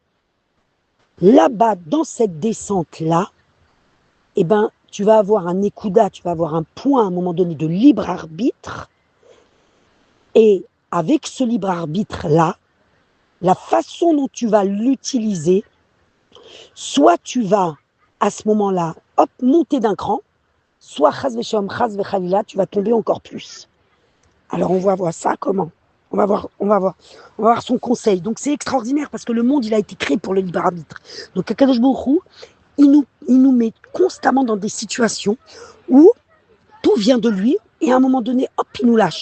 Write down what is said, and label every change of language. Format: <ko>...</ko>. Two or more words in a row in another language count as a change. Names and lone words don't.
<fr>dans cette descente-là, eh ben, tu vas avoir un ékouda, tu vas avoir un point à un moment donné de libre arbitre, et avec ce libre arbitre-là, la façon dont tu vas l'utiliser, soit tu vas, à ce moment-là, hop, monter d'un cran, soit</fr> <he>חס ושלום, חס וחלילה,</he> <fr>tu vas tomber encore plus. Alors on va voir ça comment ? On va voir son conseil. Donc c'est extraordinaire parce que le monde, il a été créé pour le libre arbitre. Donc</fr> <he>הקדוש ברוך הוא,</he> <fr>il nous met constamment dans des situations où tout vient de lui et à un moment donné, hop, il nous lâche.</fr>